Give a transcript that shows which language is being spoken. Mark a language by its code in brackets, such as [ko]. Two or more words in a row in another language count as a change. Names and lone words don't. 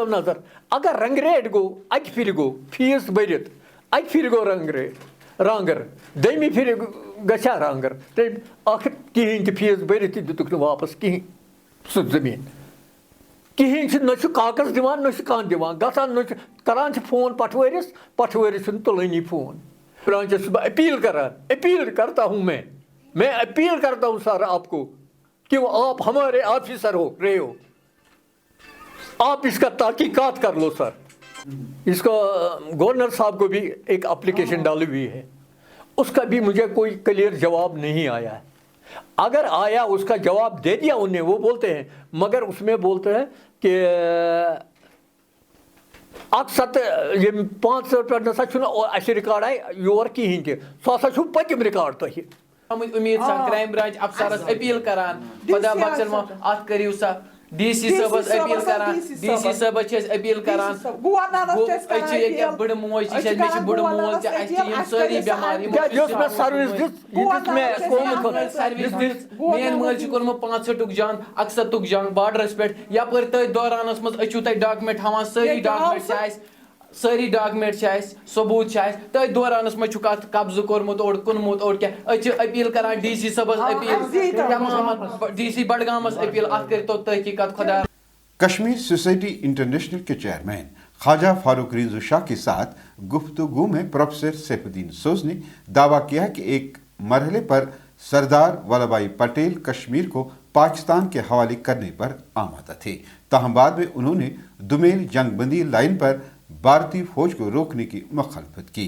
[ks] نظر اگر رنٛگریٹ گوٚو اَکہِ پھِرِ گوٚو فیٖس بٔرِتھ اَکہِ پھِرِ گوٚو رانٛگَر دوٚیمہِ پھِرِ گژھِ ہا رانٛگَر تٔمۍ اَکھ کِہیٖنۍ تہِ فیٖس بٔرِتھ تہِ دِتُکھ نہٕ واپَس کِہیٖنۍ سُہ زٔمیٖن کِہیٖنۍ چھِ نہ چھُ کاکَز دِوان نہ چھُ کانٛہہ دِوان گژھان نہ چھُ کَران چھِ فون پٹھوٲرِس چھُنہٕ تُلٲنی فون برانچَس چھُس بہٕ اپیٖل کرتا ہوں میں [ur] اپیل کرتا ہوں سر آپ کو کہ آپ ہمارے آفیسر رہے ہو آپ اس کا تحقیقات کر لو سر. اس کو گورنر صاحب کو بھی ایک اپلیکیشن ڈالی ہوئی ہے, اس کا بھی مجھے کوئی کلیئر جواب نہیں آیا ہے. اگر آیا اس کا جواب دے دیا انہیں, وہ بولتے ہیں مگر اس میں بولتے ہیں کہ اکثر یہ 500 پہ [ks] نسا چھُنہٕ ریکارڈ آئی یور کِہیٖنۍ تہِ سُہ ہسا چھُ پٔتِم ریکارڈ تۄہہِ. امید سان کرائم برانچ افسرس اپیل کران خدا بخشن ات کٔرِو سا ڈی سی صٲبس اپیل کران ڈی سی صٲبس چھِ أسۍ اپیل کران أسۍ چھِ ییٚکیٛاہ بٕڑٕ موج تہِ چھِ مےٚ چھِ بٕڑٕ مول تہِ اَسہِ چھِ یِم سٲری بٮ۪مار یۄس مےٚ سٔروِس دِژ میٛٲنۍ مٲلۍ چھِ کوٚرمُت 65 جنگ 71 جنگ بارڈرس پٮ۪ٹھ یپٲرۍ تٔتھۍ دورانس منٛز أسۍ چھِو تۄہہِ ڈاکمنٹ ہاوان سٲری ڈاکمنٹ چھِ اَسہِ ثبوٗت چھِ اَسہِ تٔتھۍ دورانس منٛز چھُکھ اَتھ قبضہٕ کوٚرمُت اوٚڑ کُنمُت اوٚڑ کیٛاہ أسۍ چھِ اپیل کران ڈی سی صٲبس اپیل ڈی سی بڈگامس اپیل اتھ کٔرتو تحقیقات خدا. [ur] کشمیر سوسائٹی انٹرنیشنل کے چیئرمین خواجہ فاروق رینزو شاہ کے ساتھ گفتگو میں پروفیسر سیف الدین سوز نے دعویٰ کیا کہ ایک مرحلے پر سردار ولبھ بھائی پٹیل کشمیر کو پاکستان کے حوالے کرنے پر آمادہ تھے, تاہم بعد میں انہوں نے دومیل جنگ بندی لائن پر بھارتی فوج کو روکنے کی مخالفت کی.